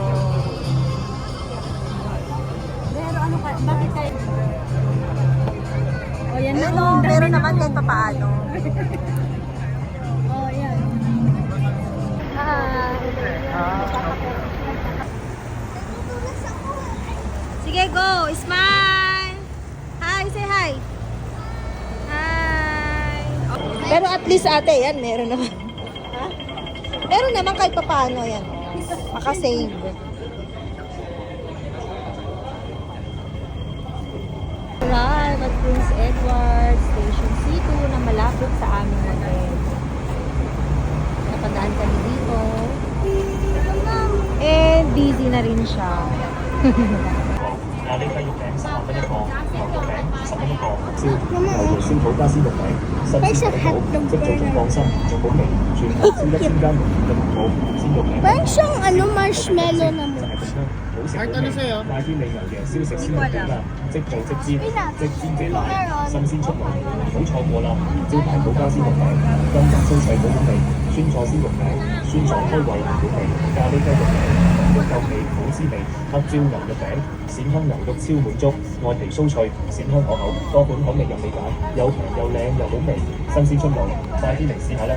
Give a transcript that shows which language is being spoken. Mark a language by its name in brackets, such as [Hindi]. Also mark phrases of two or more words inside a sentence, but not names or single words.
[Filipino] Pero ano ka, bakit kayo? O yan na. ano, oh, ang dami meron na, naman oh. kahit papaano. Oh, yan. Sige, go! [English] Smile! Hi, say hi! Hi! [Filipino] Pero [English] at least [Filipino] ate, yan, meron naman. Ha? Meron naman kahit papaano yan. Makasave. [English] Arrive at Prince Edward Station C2 [Filipino] na malapit sa aming hotel. Napadaan kami dito. And busy na rin siya. [Cantonese] 咖喱雞肉餅10蚊一個，牛肉餅10蚊一個，燒牛肉燒土家絲肉餅，新鮮睇到，即做仲放心，仲好味，全球燒1000間門店嘅服務，鮮肉餅。 [Filipino] Parang siyang ano, marshmallow na mo. [Cantonese] 就係咁香，好食 Art, 好 [Filipino] ano [Cantonese] 味， [Filipino] sa'yo? [Cantonese] 快啲你牛嘅燒食鮮肉餅啦，即做即煎，即煎即賣，新鮮出爐，唔好錯過啦！招牌土家絲肉餅，金華酥脆好好味，酸菜鮮肉餅，酸菜開胃好好味，咖喱雞肉餅。肉夠味好滋味，黑椒牛肉餅，鱔香牛肉超滿足，外皮酥脆，鱔香可口，多款口味任你揀，又平又靚又好味，新鮮出爐，快啲嚟試下啦！